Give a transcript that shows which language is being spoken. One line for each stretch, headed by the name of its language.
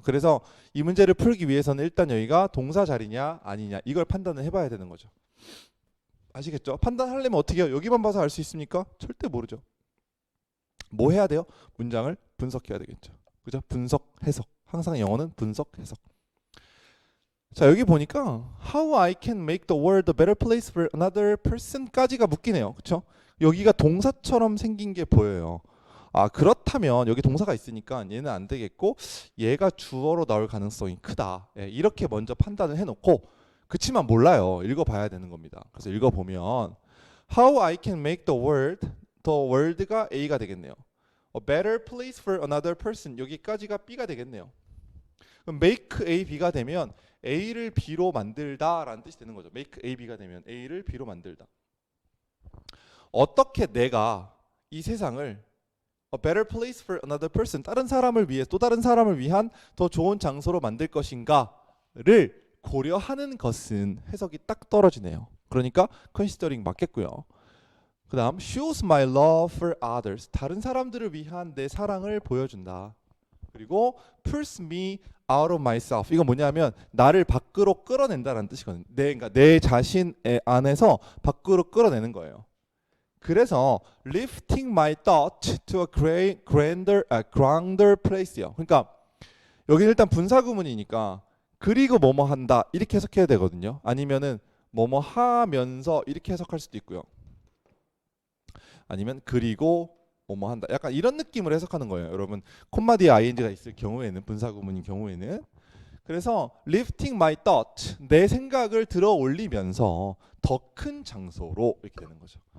Korean: 그래서 이 문제를 풀기 위해서는 일단 여기가 동사 자리냐 아니냐 이걸 판단을 해봐야 되는 거죠. 아시겠죠? 판단하려면 어떻게 해요? 여기만 봐서 알 수 있습니까? 절대 모르죠. 뭐 해야 돼요? 문장을 분석해야 되겠죠. 그죠? 분석, 해석. 항상 영어는 분석, 해석. 자, 여기 보니까
English: How I can make the world a better place for another person까지가
Korean: 묶이네요. 그쵸? 여기가 동사처럼 생긴 게 보여요. 아, 그렇다면 여기 동사가 있으니까 얘는 안 되겠고 얘가 주어로 나올 가능성이 크다. 예, 이렇게 먼저 판단을 해놓고 그치만 몰라요. 읽어봐야 되는 겁니다. 그래서 읽어보면
English: How I can make the world가 A가 되겠네요. A better place for another person
Korean: 여기까지가 B가 되겠네요. 그럼 make A, B가 되면 A를 B로 만들다 라는 뜻이 되는 거죠. make A, B가 되면 A를 B로 만들다. 어떻게 내가 이 세상을
English: A better place for another person
Korean: 다른 사람을 위해 또 다른 사람을 위한 더 좋은 장소로 만들 것인가를 고려하는 것은 해석이 딱 떨어지네요. 그러니까 considering 맞겠고요. 그 다음
English: shows my love for others
Korean: 다른 사람들을 위한 내 사랑을 보여준다. 그리고
English: pulls me out of myself
Korean: 이건 뭐냐면 나를 밖으로 끌어낸다라는 뜻이거든요. 그러니까 내 자신 안에서 밖으로 끌어내는 거예요. 그래서
English: lifting my thought to a grander place요.
Korean: 그러니까 여기는 일단 분사구문이니까 그리고 뭐뭐 한다 이렇게 해석해야 되거든요. 아니면은 뭐뭐 하면서 이렇게 해석할 수도 있고요. 아니면 그리고 뭐뭐 한다. 약간 이런 느낌으로 해석하는 거예요. 여러분 콤마 뒤에 ing가 있을 경우에는 분사구문인 경우에는 그래서
English: lifting my thought
Korean: 내 생각을 들어 올리면서 더 큰 장소로 이렇게 되는 거죠.